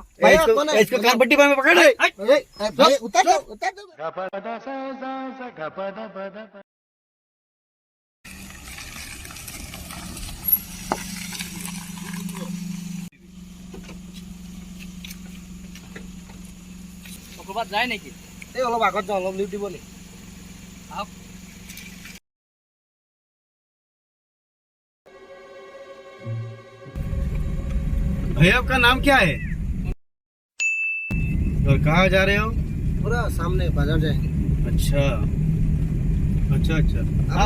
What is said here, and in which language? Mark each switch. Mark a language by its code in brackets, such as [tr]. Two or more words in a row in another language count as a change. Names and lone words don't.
[hi] इसको कान पट्टी में पकड़ ले। भाई उतार दो। [as] ক'ৰবাত যায় নেকি? এই অলপ আগত যাওঁ, অলপ লিফ্ট দিব নি? আহক। [hi] भैया आपका नाम क्या है और कहाँ जा रहे हो? पूरा सामने बाजार जाएंगे। अच्छा अच्छा अच्छा, हाँ